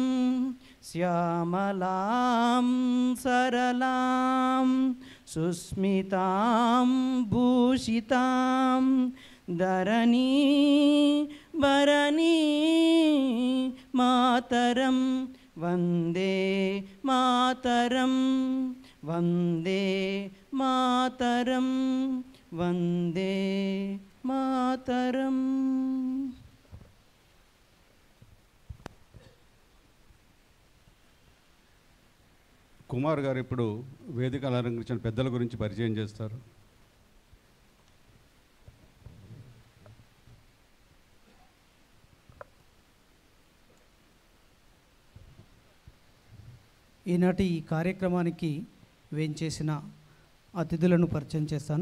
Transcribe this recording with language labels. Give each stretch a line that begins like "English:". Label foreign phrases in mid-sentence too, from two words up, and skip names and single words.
Sanskrit: श्यामलां सरलां सुस्मितां भूषितां धरणी भरणी मातरं वन्दे मातरं वन्दे मातरं वन्दे मातरम्.
Telugu: కుమార్ గారు ఇప్పుడు వేదిక అలంకరించిన పెద్దల గురించి పరిచయం చేస్తారు. ఈనాటి ఈ కార్యక్రమానికి వేంచేసిన అతిథులను పరిచయం చేస్తాను.